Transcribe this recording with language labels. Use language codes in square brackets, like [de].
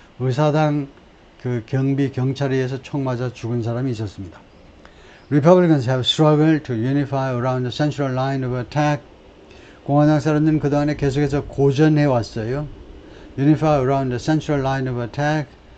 [ko] 의사당 그 경찰에 의해서 총 맞아 죽은 사람이 있었습니다. [en] Republicans have struggled to unify around the central line of attack. [ko] 공화당 사람들은 그동안에 계속해서 고전해 왔어요. [en] Unify around the central line of attack.